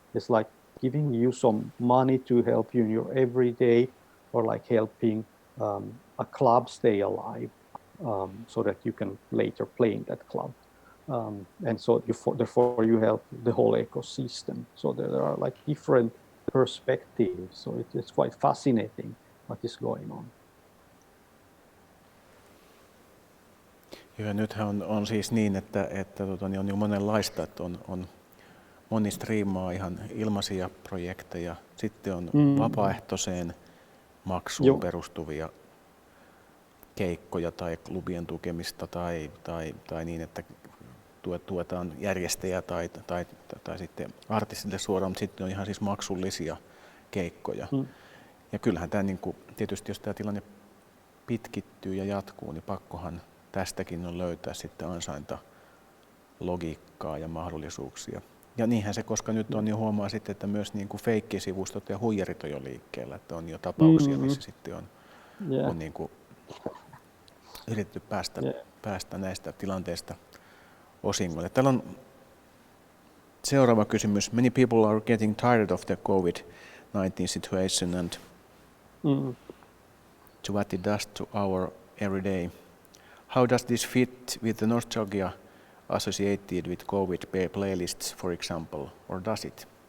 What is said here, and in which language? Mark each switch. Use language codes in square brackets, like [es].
[en] It's like giving you some money to help you in your everyday, or like helping a club stay alive, so that you can later play in that club. And so therefore you help the whole ecosystem. So there are like different perspectives. So it's quite fascinating what is going on. [fi] Joo, nythän on siis niin, että on niin monenlaista, että on moni striimaa ihan ilmaisia projekteja, sitten on vapaaehtoiseen maksuun perustuvia keikkoja tai klubien tukemista tai niin, että tuetaan järjestäjää tai sitten artistille suoraan, mutta sitten on ihan siis maksullisia keikkoja. Ja kyllähän tämä niin kuin, tietysti jos tämä tilanne pitkittyy ja jatkuu, niin pakkohan tästäkin on löytää sitten ansaintalogiikkaa ja mahdollisuuksia. Ja niinhän se, koska nyt on jo huomaa sitten, että myös niin kuin feikkisivustot ja huijarit on jo liikkeellä, että on jo tapauksia, missä sitten on niin kuin yritetty päästä näistä tilanteista osingolle. Täällä on seuraava kysymys. [en] Many people are getting tired of the COVID-19 situation and to what it does to our everyday. How does this fit with the nostalgia associated with COVID playlists, for example, or does it?